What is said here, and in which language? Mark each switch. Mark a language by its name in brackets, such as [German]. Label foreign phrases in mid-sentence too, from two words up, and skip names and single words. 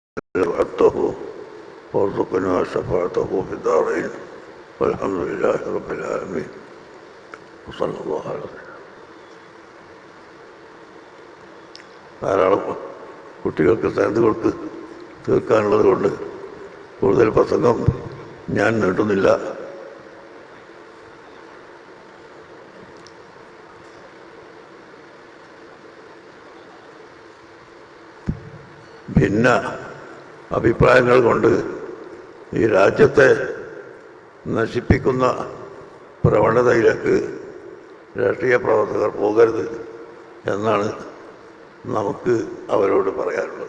[Arabic] وعدته وارزقنا شفاعته في الدارين والحمد لله رب العالمين وصلى الله على سيدنا. [Malayalam] ധാരാളം കുട്ടികൾക്ക് തരത്തുകൾക്ക് തീർക്കാനുള്ളത് കൊണ്ട് കൂടുതൽ പ്രസംഗം ഞാൻ നീട്ടുന്നില്ല. ഭിന്ന അഭിപ്രായങ്ങൾ കൊണ്ട് ഈ രാജ്യത്തെ നശിപ്പിക്കുന്ന പ്രവണതയിലേക്ക് രാഷ്ട്രീയ പ്രവർത്തകർ പോകരുത് എന്നാണ് നമുക്ക് അവരോട് പറയാനുള്ളത്.